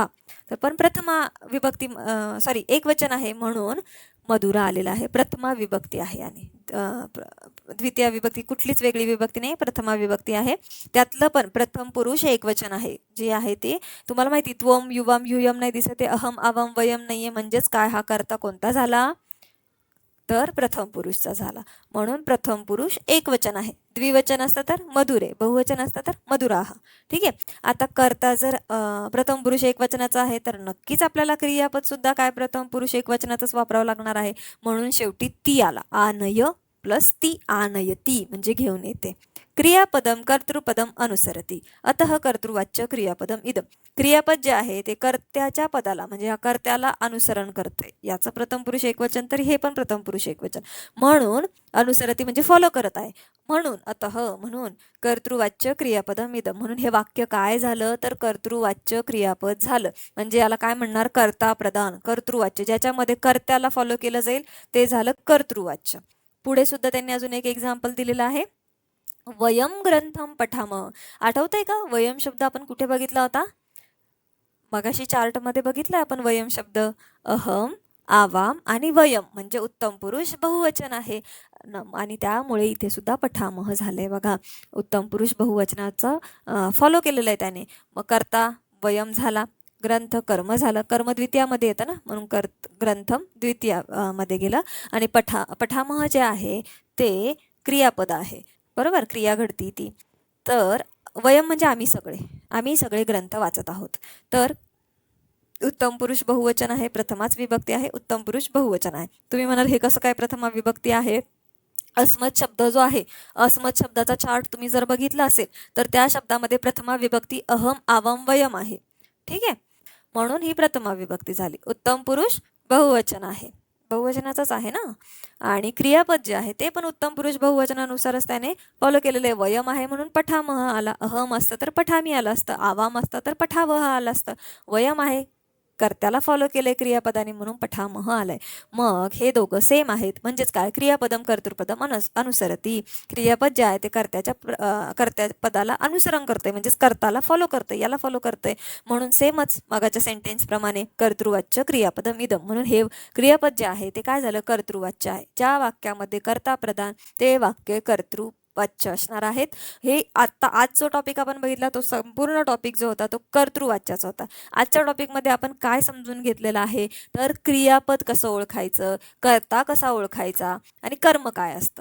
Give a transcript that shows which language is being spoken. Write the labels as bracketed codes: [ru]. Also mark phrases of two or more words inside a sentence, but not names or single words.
[mr] तर पण प्रथमा विभक्ती एक वचन आहे म्हणून मधुरा आलेला आहे. प्रथमा विभक्ती आहे आणि द्वितीय विभक्ती कुठलीच वेगळी विभक्ती नाही, प्रथमा विभक्ती आहे. त्यातलं पण प्रथम पुरुष एक वचन आहे. जे आहे ते तुम्हाला माहिती, [sa] त्वम, युवम, युयम [mr] नाही दिसत, [sa] अहम, आवम, वयम नाहीये. [mr] म्हणजेच काय, हा कर्ता कोणता झाला, तर प्रथम पुरुषचा झाला. म्हणून प्रथम पुरुष एक वचन आहे. द्विवचन असतं तर मधुरे, बहुवचन असतं तर मधुराहा. ठीक आहे. आता कर्ता जर प्रथम पुरुष एक वचनाचा आहे तर नक्कीच आपल्याला क्रियापद सुद्धा काय, प्रथम पुरुष एक वचनातच वापरावं लागणार आहे. म्हणून शेवटी ती आला, आनय प्लस ती, आनयती म्हणजे घेऊन येते. [sa] क्रियापदम कर्तृपदम अनुसरती, अतः कर्तृवाच्य क्रियापदम इदम. [mr] क्रियापद जे आहे ते कर्त्याच्या पदाला म्हणजे या कर्त्याला अनुसरण करते. याचं प्रथम पुरुष एकवचन, तर हे पण प्रथम पुरुष एकवचन, म्हणून अनुसरती म्हणजे फॉलो करत आहे. [sa] म्हणून अतः म्हणून कर्तृवाच्य क्रियापदम इदम, [mr] म्हणून हे वाक्य काय झालं, तर कर्तृवाच्य क्रियापद झालं. म्हणजे याला काय म्हणणार, कर्ता प्रधान कर्तृवाच्य, ज्याच्यामध्ये कर्त्याला फॉलो केलं जाईल ते झालं कर्तृवाच्य. पुढे सुद्धा त्यांनी अजून एक एक्झाम्पल दिलेलं आहे. [sa] वयम ग्रंथम पठाम. [mr] आठवतंय का, वयम शब्द आपण कुठे बघितला होता, मगाशी चार्टमध्ये बघितला आपण वयम शब्द. अहम, आवाम आणि वयम म्हणजे उत्तम पुरुष बहुवचन आहे, आणि त्यामुळे इथे सुद्धा पठामह झालंय बघा. उत्तम पुरुष बहुवचनाचं फॉलो केलेलं आहे त्याने. मग कर्ता वयम झाला, ग्रंथ कर्म झालं, कर्म द्वितीयामध्ये येतं ना, म्हणून ग्रंथम द्वितीय मध्ये गेलं. आणि पठामह जे आहे ते क्रियापद आहे, बरोबर, क्रिया घडती ती. तर वयम म्हणजे आम्ही सगळे ग्रंथ वाचत आहोत. तर उत्तम पुरुष बहुवचन आहे, प्रथमाच विभक्ती आहे, उत्तम पुरुष बहुवचन आहे. तुम्ही म्हणाल हे कसं काय प्रथमा विभक्ती आहे. अस्मत् शब्द जो आहे, अस्मत् शब्दाचा चार्ट तुम्ही जर बघितला असेल तर त्या शब्दामध्ये प्रथमा विभक्ती [sa] अहम, आवम, वयम [mr] आहे. ठीक आहे. म्हणून ही प्रथमा विभक्ती झाली. उत्तम पुरुष बहुवचन आहे, बहुवचनाचाच आहे ना. आणि क्रियापद जे आहे ते पण उत्तम पुरुष बहुवचनानुसारच त्याने फॉलो केलेले. वयम आहे म्हणून पठामह आला, अहम असतं तर पठामी आलं असतं, आवाम असतं तर पठावह आलं असतं. वयम आहे, कर्त्याला फॉलो केले क्रियापदाने म्हणून पठामह आलंय. मग हे दोघं सेम आहेत, म्हणजेच काय, [sa] क्रियापदम कर्तृपदम अनुसरती. [mr] क्रियापद जे आहे ते कर्त्या पदाला अनुसरण करते, म्हणजेच कर्ताला फॉलो करते, याला फॉलो करते, म्हणून सेमच मगाच्या सेंटेन्स प्रमाणे [sa] कर्तृवाच्य क्रियापदम इदम. [mr] म्हणून हे क्रियापद जे आहे ते काय झालं, कर्तृवाच्य आहे. ज्या वाक्यामध्ये कर्ता प्रधान ते वाक्य कर्तृवाच्य असणार आहेत. हे आज जो टॉपिक आपण बघितला तो संपूर्ण टॉपिक जो होता तो कर्तृवाच्याचा होता. आजच्या टॉपिकमध्ये आपण काय समजून घेतलेलं आहे, तर क्रियापद कसं ओळखायचं, कर्ता कसा ओळखायचा आणि कर्म काय असतं.